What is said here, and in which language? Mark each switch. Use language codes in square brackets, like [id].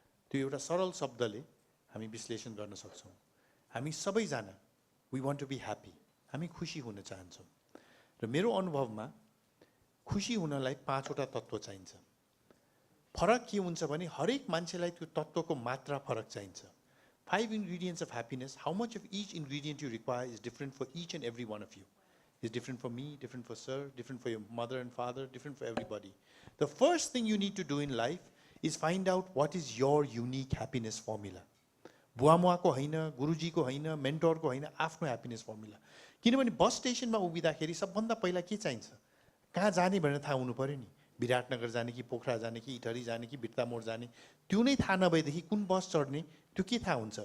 [ne] त्यो एउटा सरल शब्दले हामी विश्लेषण गर्न सक्छौँ। हामी सबैजना [en] we want to be happy, [ne] हामी खुसी हुन चाहन्छौँ। र मेरो अनुभवमा खुसी हुनलाई 5वटा तत्त्व चाहिन्छ। फरक के हुन्छ भने हरेक मान्छेलाई त्यो तत्त्वको मात्रा फरक चाहिन्छ। [en] 5 ingredients of happiness, how much of each ingredient you require is different for each and every one of you. It's different for me, different for sir, different for your mother and father, different for everybody. The first thing you need to do in life is find out what is your unique happiness formula. [ne] बुवा मुवाको होइन, गुरुजीको होइन, मेन्टरको होइन, आफ्नो happiness formula. किनभने बस स्टेसनमा उभिँदाखेरि सबभन्दा पहिला के चाहिन्छ? कहाँ जाने भनेर थाहा हुनु पऱ्यो नि। विराटनगर जाने कि पोखरा जाने कि इटहरी जाने कि बिर्तामोड जाने, त्यो नै थाहा नभएदेखि कुन बस चढ्ने त्यो के थाहा हुन्छ?